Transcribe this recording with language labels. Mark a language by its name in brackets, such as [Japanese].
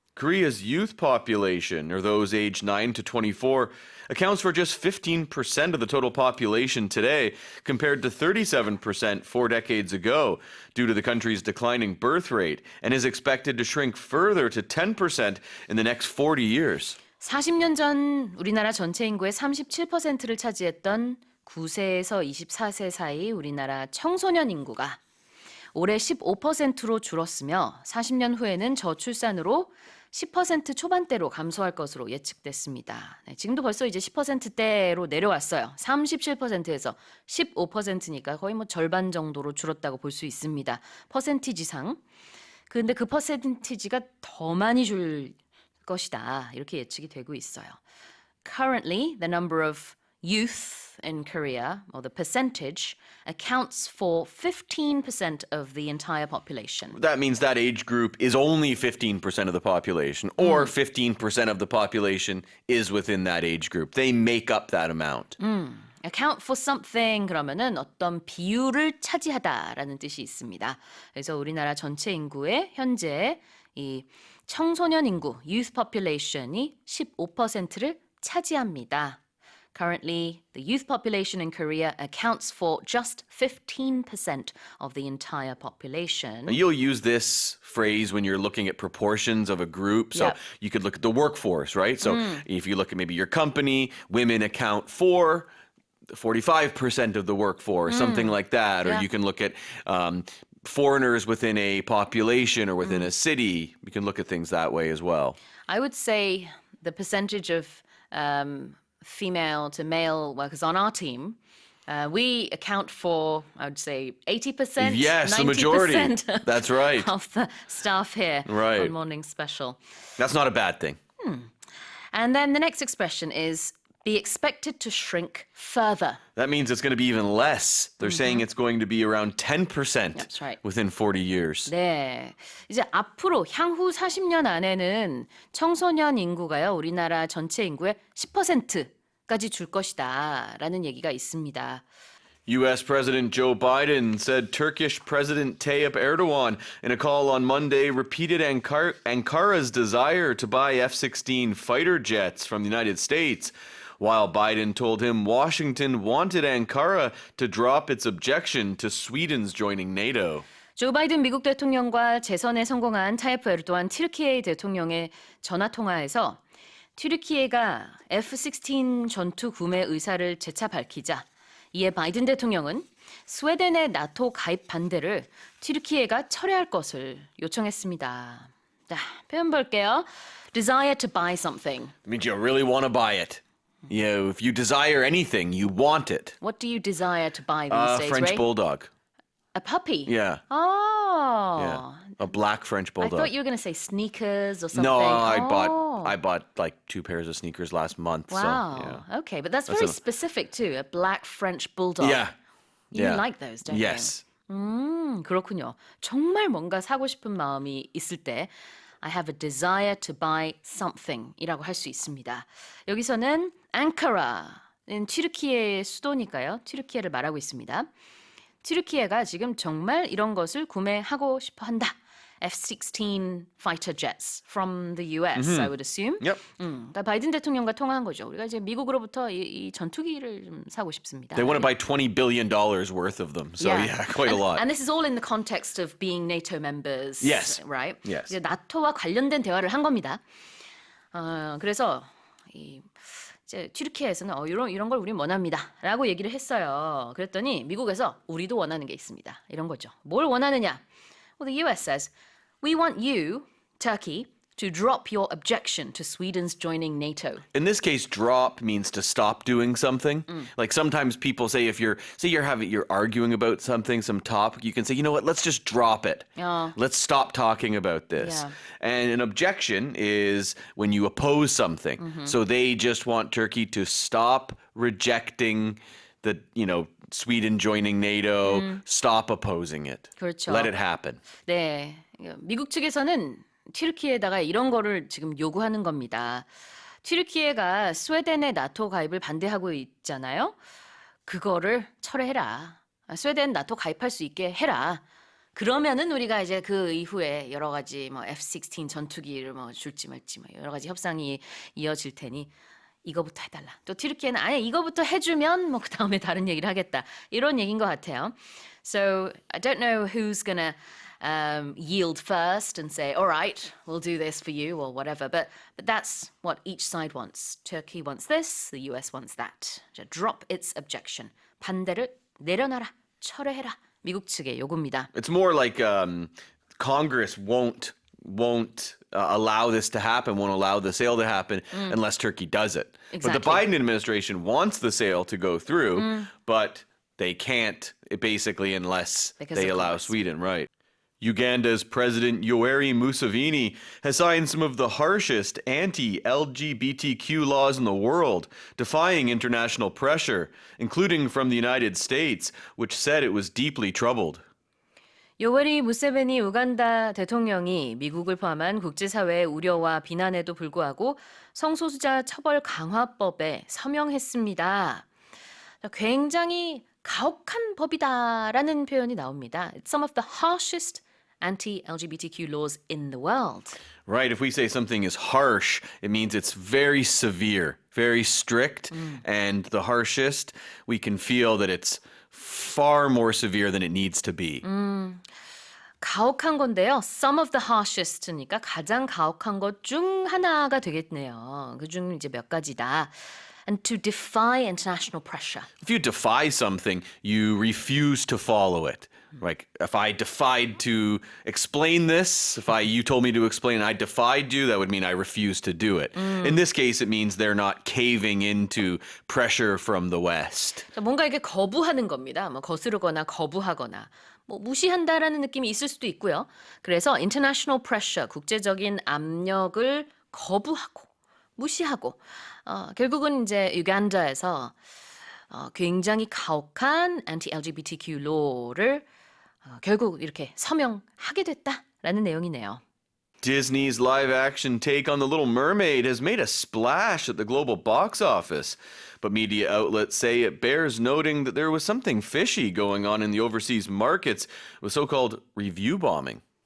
[English] Korea's youth population, or those aged 9 to 24, accounts for just 15% of the total population today, compared to 37% 4 decades ago, due to the country's declining birth rate, and is expected to shrink further to 10% in the next 40 years. [Korean] 40년 전 우리나라 전체 인구의 37%를 차지했던 9세에서 24세 사이 우리나라 청소년 인구가 올해 15%로 줄었으며 40년 후에는 저출산으로 10% 초반대로 감소할 것으로 예측됐습니다. 네, 지금도 벌써 이제 10%대로 내려왔어요. 37%에서 15%니까 거의 뭐 절반 정도로 줄었다고 볼 수 있습니다. 퍼센티지상. 근데 그 퍼센티지가 더 많이 줄 것이다. 이렇게 예측이 되고 있어요. [English] Currently, the number of youth in Korea, or the percentage, accounts for 15% of the entire population. That means that age group is only 15% of the population, or 15% of the population is within that age group. They make up that amount. Account for something [Korean] 그러면은 어떤 비율을 차지하다라는 뜻이 있습니다. 그래서 우리나라 전체 인구의 현재 이 청소년 인구, [English] youth population [Korean] 이 15%를 차지합니다. [English] Currently, the youth population in Korea accounts for just 15% of the entire population. You'll use this phrase when you're looking at proportions of a group. So Yep. you could look at the workforce, right? So if you look at maybe your company, women account for 45% of the workforce, something like that. Or Yeah. you can look at foreigners within a population or within a city. You can look at things that way as well. I would say the percentage of female to male workers on our team, we account for, I would say, 80%, Yes, the 90% majority. That's right. of the staff here Right. on Morning Special. That's not a bad thing. And then the next expression is be expected to shrink further. That means it's going to be even less. They're saying it's going to be around 10% That's right. within 40 years. [Korean] 네, 이제 앞으로 향후 40년 안에는 청소년 인구가요, 우리나라 전체 인구의 10%까지 줄 것이다라는 얘기가 있습니다. [English] U.S. President Joe Biden said Turkish President Tayyip Erdogan, in a call on Monday, repeated Ankara's desire to buy F-16 fighter jets from the United States, while Biden told him Washington wanted Ankara to drop its objection to Sweden's joining NATO. [Korean] 조 바이든 미국 대통령과 재선에 성공한 타이프 에르도안 튀르키예 대통령의 전화통화에서 튀르키예가 F-16 전투 구매 의사를 재차 밝히자 이에 바이든 대통령은 스웨덴의 나토 가입 반대를 튀르키예가 철회할 것을 요청했습니다. 자, 표현 볼게요. [English] Desire to buy something. It means you really want to buy it. You know, if you desire anything, you want it. What do you desire to buy these days, French Ray? bulldog. A puppy? Yeah. Oh. Yeah. A black French I bulldog. thought you were going to say sneakers or something. No, Oh. I bought like 2 pairs of sneakers last month. Wow. So, yeah. Okay, but that's very a- specific too. A black French bulldog. Yeah. You Yeah. like those, don't Yes. you? [Korean] 그렇군요. 정말 뭔가 사고 싶은 마음이 있을 때 [English] I have a desire to buy something [Korean] 이라고 할 수 있습니다. 여기서는 앙카라는 튀르키예의 수도니까요. 튀르키예를 말하고 있습니다. 튀르키예가 지금 정말 이런 것을 구매하고 싶어 한다. [English] F-16 fighter jets from the US, I would assume. Yep. [Korean] 그러니까 바이든 대통령과 통화한 거죠. 우리가 이제 미국으로부터 이 전투기를 좀 사고 싶습니다. [English] They want to buy $20 billion worth of them. So yeah, quite a lot. And this is all in the context of being NATO members. Yes. Right? Yes. [Korean] 이제 나토와 관련된 대화를 한 겁니다. 그래서 이제 튀르키예에서는 이런 걸 우린 원합니다라고 얘기를 했어요. 그랬더니 미국에서 우리도 원하는 게 있습니다. 이런 거죠. 뭘 원하느냐? [English] Well, the US says, we want you, Turkey, to drop your objection to Sweden's joining NATO. In this case, drop means to stop doing something. Like sometimes people say if you're arguing about something, some topic, you can say, you know what, let's just drop it. Yeah. Let's stop talking about this. Yeah. And an objection is when you oppose something. So they just want Turkey to stop rejecting the, Sweden joining NATO, stop opposing it. [Korean] 그렇죠. [English] Let it happen. [Korean] 네, 미국 측에서는 튀르키예에다가 이런 거를 지금 요구하는 겁니다. 튀르키예가 스웨덴의 나토 가입을 반대하고 있잖아요. 그거를 철회해라. 스웨덴 나토 가입할 수 있게 해라. 그러면은 우리가 이제 그 이후에 여러 가지 뭐 F-16 전투기를 뭐 줄지 말지 뭐 여러 가지 협상이 이어질 테니 이거부터 해달라. 또 튀르키예는 아예 이거부터 해주면 뭐 그 다음에 다른 얘기를 하겠다. 이런 얘기인 것 같아요. [English] So I don't know who's gonna yield first and say, all right, we'll do this for you or whatever. But that's what each side wants. Turkey wants this, the US wants that. Drop its objection. [Korean] 반대를 내려놔라, 철회해라. 미국 측의 요구입니다. [English] It's more like Congress won't allow this to happen, won't allow the sale to happen unless Turkey does it. Exactly. But the Biden administration wants the sale to go through, but they can't basically unless Because they of allow Congress. Sweden, right? Uganda's President Yoweri Museveni has signed some of the harshest anti-LGBTQ laws in the world, defying international pressure, including from the United States, which said it was deeply troubled. [Korean] 요웨리 무세베니 우간다 대통령이 미국을 포함한 국제사회의 우려와 비난에도 불구하고 성소수자 처벌 강화법에 서명했습니다. 굉장히 가혹한 법이다라는 표현이 나옵니다. [English] It's some of the harshest anti-LGBTQ laws in the world. Right, if we say something is harsh, it means it's very severe, very strict, and the harshest, we can feel that it's far more severe than it needs to be. [Korean] 가혹한 건데요. [English] Some of the harshest [Korean] 니까 가장 가혹한 것 중 하나가 되겠네요. 그중 이제 몇 가지다. [English] And to defy international pressure. If you defy something, you refuse to follow it. Like if I defied to explain this, you told me to explain, I defied you, that would mean I refuse to do it. In this case, it means they're not caving into pressure from the West. [Korean] 뭔가 이게 거부하는 겁니다. 뭐 거스르거나 거부하거나 뭐 무시한다라는 느낌이 있을 수도 있고요. 그래서 [English] international pressure, [Korean] 국제적인 압력을 거부하고 무시하고 결국은 이제 유간다에서 굉장히 가혹한 anti-LGBTQ law를 결국 이렇게 서명하게 됐다라는 내용이네요. [English] Disney's live-action take on The Little Mermaid has made a splash at the global box office. But media outlets say it bears noting that there was something fishy going on in the overseas markets with so-called review bombing.